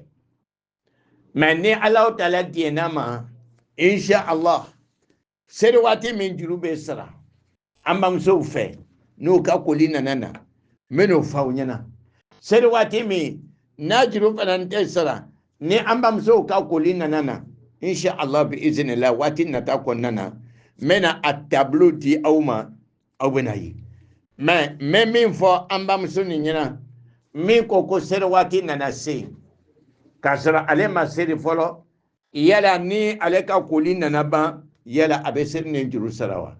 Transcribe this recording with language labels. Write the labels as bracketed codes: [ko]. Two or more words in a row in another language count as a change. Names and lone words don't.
[bm] Mais ni [ar] الله تعالى [bm] diɲɛna ma [ar] إن شاء الله [bm] seli waati min juru bɛ sara an bamusow fɛ n'o ka koli nana na n bɛ n'o fɔ aw ɲɛna. Seli waati min n'a juru fana tɛ sara ni an bamusow ka koli nana na [ar] إن شاء الله بإذن الله [bm] waati nata kɔnɔna na n bɛna a tableau di aw ma aw bɛna ye. Mais n bɛ min fɔ an bamuso nin ɲɛna min ko ko seli waati nana se k'a sɔrɔ ale ma seli fɔlɔ yala ni ale ka koli nana ban yala a bɛ seli ni juru sara wa?